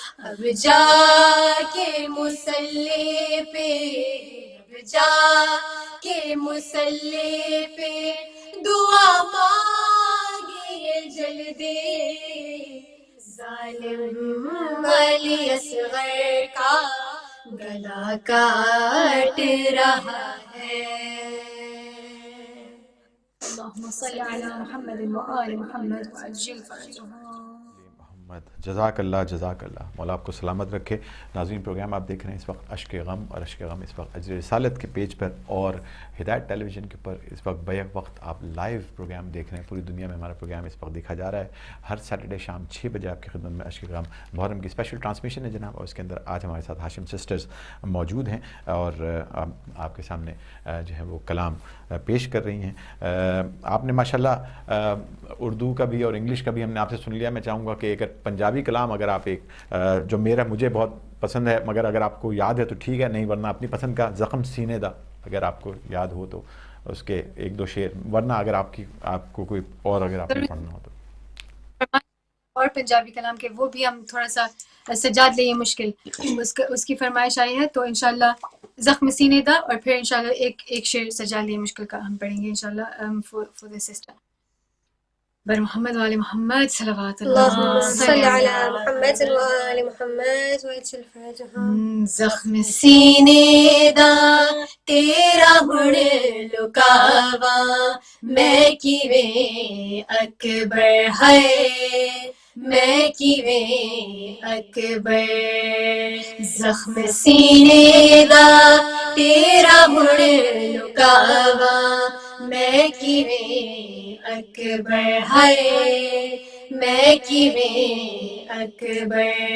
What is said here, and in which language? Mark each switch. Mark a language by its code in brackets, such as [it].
[ur] اب جا کے مصلی پہ اب جا کے مصلی پہ دعا مانگیے جلدی. ظالم علی اصغر کا گلا کاٹ رہا ہے. [ar] اللهم صل على محمد وآل محمد وعجل فرجهم. [ur] محمد جزاک اللہ مولا آپ کو سلامت رکھے. ناظرین پروگرام آپ دیکھ رہے ہیں اس وقت اشک غم، اور اشک غم اس وقت اجر رسالت کے پیج پر اور ہدایت ٹیلی ویژن کے اوپر اس وقت بیک وقت آپ لائیو پروگرام دیکھ رہے ہیں. پوری دنیا میں ہمارا پروگرام اس وقت دیکھا جا رہا ہے. ہر سیٹرڈے شام 6 بجے آپ کی خدمت میں اشک غم محرم کی اسپیشل ٹرانسمیشن ہے جناب، اور اس کے اندر آج ہمارے ساتھ ہاشم سسٹرز موجود ہیں اور آپ کے سامنے جو ہے وہ کلام پیش کر رہی ہیں. آپ نے ماشاءاللہ اردو کا بھی اور انگلش کا بھی ہم نے آپ سے سن لیا. میں چاہوں گا کہ ایک پنجابی کلام اگر آپ ایک جو مجھے بہت پسند ہے، مگر اگر آپ کو یاد ہے تو ٹھیک ہے، نہیں ورنہ اپنی پسند کا زخم سینے دا اگر آپ کو یاد ہو تو اس کے ایک دو شعر، ورنہ اگر آپ کو کوئی اور اگر آپ نے پڑھنا ہو تو. اور پنجابی کلام کے وہ بھی ہم تھوڑا سا سجاد لے مشکل اس کی فرمائش آئی ہے، تو انشاءاللہ زخم سینے دا، اور پھر انشاءاللہ ایک شعر سجاد لے مشکل کا ہم پڑھیں گے انشاءاللہ [en] For the sister. [ur] بر محمد وآل محمد صلوات [ar] اللهم اللہ. صل على محمد وآل محمد وعجل فرجهم. [pa] زخم سینے دا تیرا ہن لکاوا میں کیویں اکبر ہے میں کیویں اکبر. زخم سینے دا تیرا ہن لکاوا میں کیویں اکبر ہے میں کیویں اکبر.